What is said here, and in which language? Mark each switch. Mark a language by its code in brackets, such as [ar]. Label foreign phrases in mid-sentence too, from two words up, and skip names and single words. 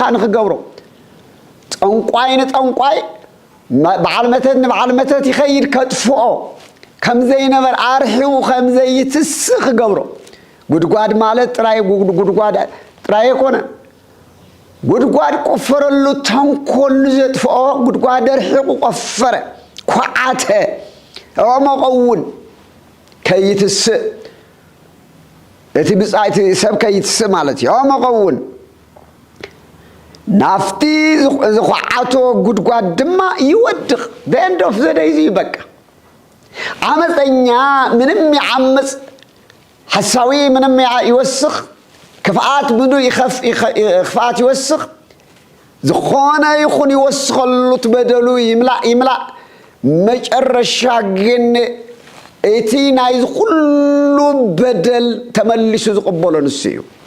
[ti] ንኽገብሮ ጠንቋይ ንጠንቋይ በዓል መተት ንበዓል መተት ይኸይድ ከጥፍኦ ከም ዘይነበር ኣርሒቡ ከም ዘይትስኽ ገብሮ ጉድጓድ ማለት ጥራይ ጉድጓድ ጥራይ ኮነ ጉድጓድ ቆፈረሉ ተንኮል ዘጥፍኦ ጉድጓድ ርሒቁ ቆፈረ ኳዓተ ኣዕመቐውን ከይትስእ እቲ ብፃይቲ ሰብ ከይትስእ ማለት እዩ ኣዕመቐውን ናፍቲ ዝኳዓቶ ጉድጓድ ድማ ይወድቕ [en] the end of the day [ti] ይበቃ ዓመፀኛ ምንም ይዓምፅ ሐሳዊ ምንም ይወስኽ ክፍኣት ምኑ ክፍኣት ይወስኽ ዝኾነ ይኹን ይወስኸሉ ትበደሉ ይምላእ መጨረሻ ግን እቲ ናይ ኩሉ በደል ተመሊሱ ዝቕበሎ ንሱ እዩ